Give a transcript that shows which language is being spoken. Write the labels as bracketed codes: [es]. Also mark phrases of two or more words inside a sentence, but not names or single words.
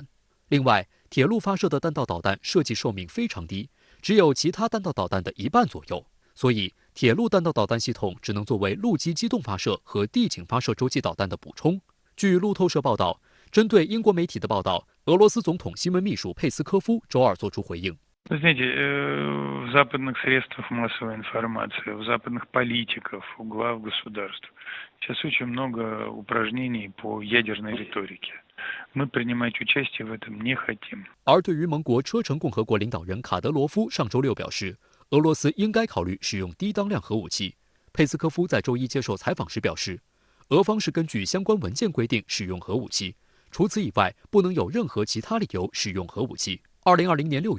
[zh] 另外，铁路发射的弹道导弹设计寿命非常低，只有其他弹道导弹的1半左右，所以铁路弹道导弹系统只能作为陆基机动发射和地景发射洲际导弹的补充。据路透社报道，针对英国媒体的报道，俄罗斯总统新闻秘书佩斯科夫周二作出回应。 [ru] Вы знаете, в западных средствах массовой информации, у западных политиков, у глав государств сейчас очень много упражнений по ядерной риторике. Мы принимать участие в этом не хотим. [zh] 而对于盟国车臣共和国领导人卡德罗夫上周6表示，俄罗斯应该考虑使用低当量核武器。佩斯科夫在周一接受采访时表示，俄方是根据相关文件规定使用核武器，除此以外不能有任何其他理由使用核武器。2020年6